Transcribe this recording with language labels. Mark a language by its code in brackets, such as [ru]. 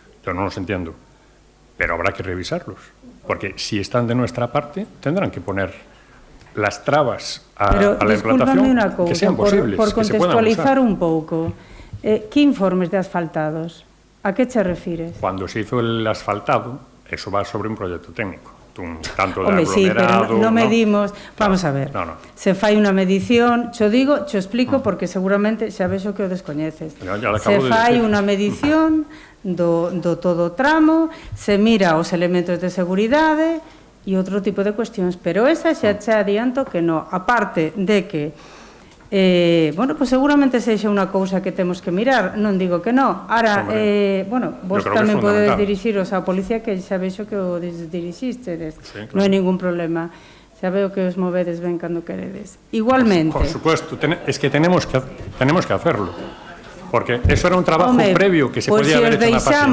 [es] Yo no los entiendo, pero habrá que revisarlos. Porque si están de nuestra parte, tendrán que poner las trabas a la implantación que sean posibles. Por contextualizar [gl] un pouco, [es] ¿qué informes de asfaltados? ¿A qué te refieres? Cuando se hizo el asfaltado, eso va sobre un proyecto técnico. Tanto de Hombre, sí, pero no medimos... [gl] Vamos a ver, se fai unha medición, cho explico porque seguramente xa ves o que o descoñeces. Se fai unha medición do todo o tramo, se mira os elementos de seguridade e outro tipo de cuestións, pero esa xa che adianto que non, aparte de que bueno, pues seguramente sexa unha cousa que temos que mirar, non digo que non. Ahora, bueno, vos tamén podedes dirixiros á policía, que xa vexo que o dirixistes, sí, claro. Non hai ningún problema. Xa veo que os movedes ben cando queredes. Igualmente. [es] Por supuesto, es que tenemos que hacerlo. Porque eso era un trabajo previo que se podía haber hecho en la fase inicial.